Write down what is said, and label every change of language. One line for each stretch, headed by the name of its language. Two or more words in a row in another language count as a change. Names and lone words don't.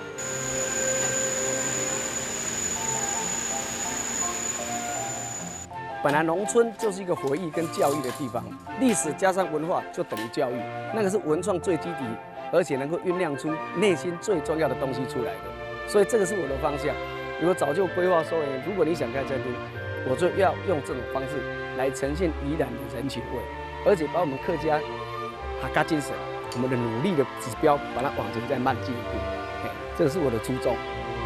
Chinese: 本来農村就是一個回憶跟教育的地方，歷史加上文化就等於教育，那個是文創最基底。而且能夠醞釀出內心最重要的東西出來的，所以這個是我的方向。我早就規劃說，如果你想開餐廳，我就要用這種方式來呈現宜蘭的人情味，而且把我們客家客家精神、我們的努力的指標，把它往前再邁進一步。這個是我的初衷。